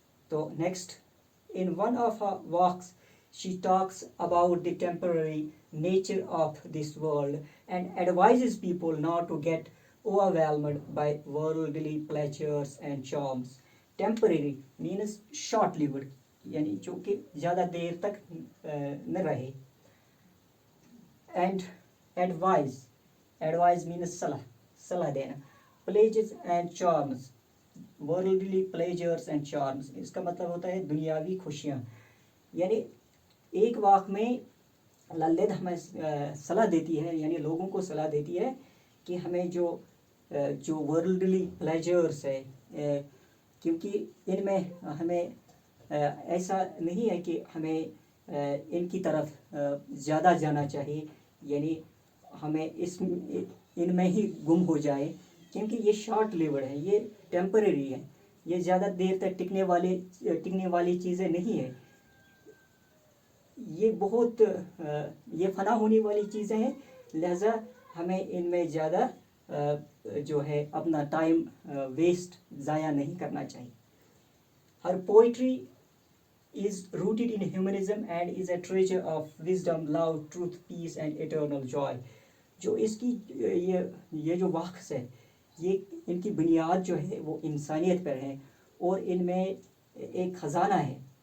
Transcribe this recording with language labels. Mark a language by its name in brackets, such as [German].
[Urdu] تو next, [English] in one of her walks she talks about the temporary nature of this world and advises people not to get overwhelmed by worldly pleasures and charms. Temporary means short lived, [Urdu] یعنی جو کہ زیادہ دیر تک نہ رہے. [English] and advise means [Urdu] صلاح دینا. [English] Pleasures and charms, worldly pleasures and charms, [Urdu] اس کا مطلب ہوتا ہے دنیاوی خوشیاں. یعنی ایک واقع میں للد ہمیں صلاح دیتی ہے، یعنی لوگوں کو صلاح دیتی ہے کہ ہمیں جو ورلڈلی پلیجرس ہے، کیونکہ ان میں ہمیں ایسا نہیں ہے کہ ہمیں ان کی طرف زیادہ جانا چاہیے، یعنی ہمیں ان میں ہی گم ہو جائے، کیونکہ یہ شارٹ لیورڈ ہے، یہ ٹیمپرری ہے، یہ زیادہ دیر تک ٹکنے والی چیزیں نہیں ہیں، یہ بہت یہ فنا ہونے والی چیزیں ہیں. لہذا ہمیں ان میں زیادہ جو ہے اپنا ٹائم ویسٹ ضائع نہیں کرنا چاہیے. [English] Her poetry is rooted in humanism and is a treasure of wisdom, love, truth, peace and eternal joy. [Urdu] جو اس کی یہ جو واقعہ ہے، یہ ان کی بنیاد جو ہے وہ انسانیت پر ہے، اور ان میں ایک خزانہ ہے.